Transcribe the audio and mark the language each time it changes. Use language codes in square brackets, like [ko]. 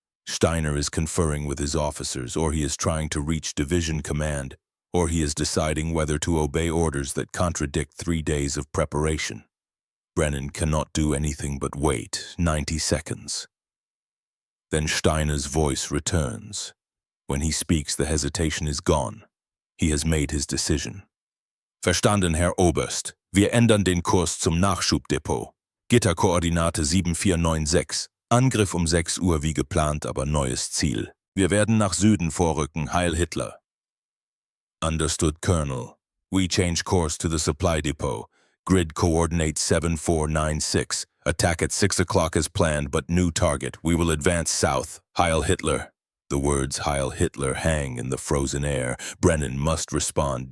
[en] Steiner is conferring with his officers, or he is trying to reach division command, or he is deciding whether to obey orders that contradict 3 days of preparation. Brennan cannot do anything but wait 90 seconds. Then Steiner's voice returns. When he speaks, the hesitation is gone. He has made his decision. [de] Verstanden, Herr Oberst. Wir ändern den Kurs zum Nachschubdepot. Gitterkoordinate 7496. Angriff 6 Uhr wie geplant, aber neues Ziel. Wir werden nach Süden vorrücken, Heil Hitler. [en] Understood, Colonel. We change course to the supply depot. Grid coordinate 7496. Attack at 6 o'clock as planned, but new target. We will advance south. Heil Hitler. The words Heil Hitler hang in the frozen air. Brennan must respond.